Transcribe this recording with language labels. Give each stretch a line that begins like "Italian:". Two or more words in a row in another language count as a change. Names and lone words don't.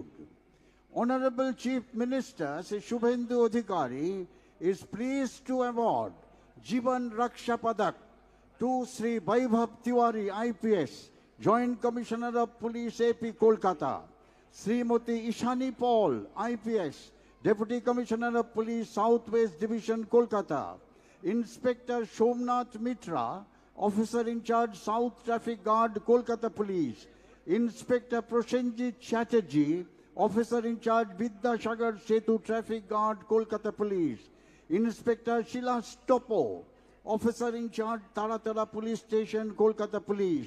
English: Honorable Chief Minister Sri Shubhendu Adhikari is pleased to award Jivan Raksha Padak to Sri Vaibhav Tiwari, IPS, Joint Commissioner of Police, AP, Kolkata. Srimati Ishani Paul, IPS, Deputy Commissioner of Police, Southwest Division, Kolkata. Inspector Shomnath Mitra, Officer in Charge, South Traffic Guard, Kolkata Police. Inspector Prosenjit Chatterjee, Officer in Charge, Vidyasagar Setu Traffic Guard, Kolkata Police. Inspector Sheila Stopo, Officer in Charge, Taratala Police Station, Kolkata Police.